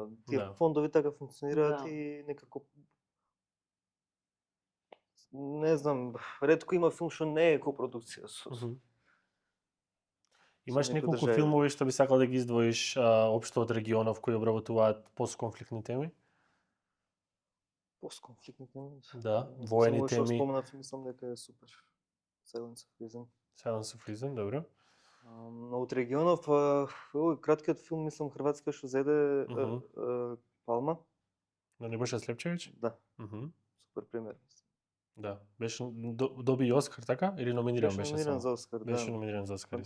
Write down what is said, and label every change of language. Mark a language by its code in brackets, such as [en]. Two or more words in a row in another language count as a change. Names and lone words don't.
[mk] Тие фондови така функционираат и некако не знам, ретко има филм што не е копродукција со Имаш неколку филмови што би сакал да ги издвоиш општо од регионов кои обработуваат постконфликтни теми? Постконфликтни теми? Да, воени теми. Само што спомнав, мислам дека е супер. Silence of Reason. Silence of Reason, добро. Но од регионов, краткиот филм, мислам, хрватска што зеде Палма. На Небоша Слепчевич? Да. Супер пример. Да, беше доби и Оскар, така? Или номиниран беше само? Беше номиниран за Оскар, да. Беше номиниран за Оскар.